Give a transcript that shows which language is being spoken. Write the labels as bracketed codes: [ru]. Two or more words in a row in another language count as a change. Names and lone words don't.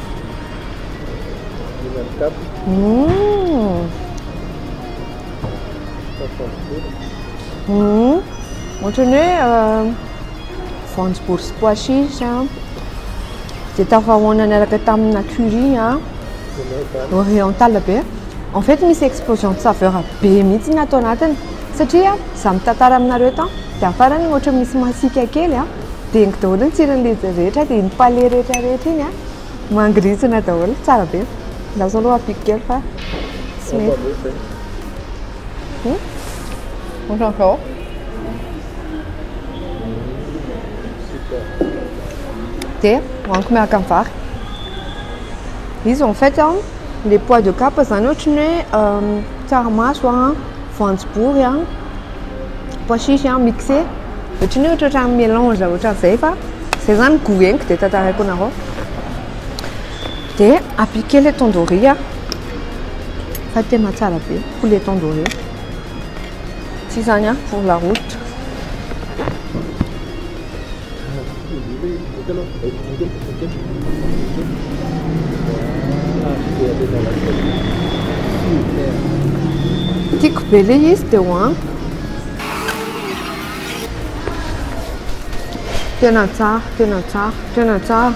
[mg] Ohatra ny hoe voanjobory sy [fr] pois chiche [mg] dia tafahoana niaraka tamin'ny [fr] nature oriental [mg] be. [fr] En fait [mg] misy [fr] explosion de saveur [mg] be mihitsy atao anatiny satria za mitantara aminareo tao dia afarany ohatra misy masika kely dia engy daholo ny tsiron'ilay izy rehetra dia iny palais rehetrarehetra iny mangirisina daholo tsara be. Lasa aloha apiky kely fa tsy mety. Ohatran'izao. Dia hoaniko miaraka amin'ny vary. Izy [fr] en fait les pois de Cap [mg] zany ohatra ny hoe tsaramaso voanjobory [fr] pois chiche mixé [mg] ohatra ny ohatra mélange ohatran'izay fa zay zany goeniko dia tantaraiko anareo. Dia apiky [fr] le tandoori [mg] fa tena tsara be [fr] poulet tandoori. [mg] Tsy zany [fr] pour la route. [mg] Tiako be le izy dia hoaniko. Tena tsara, tena tsara, tena tsara.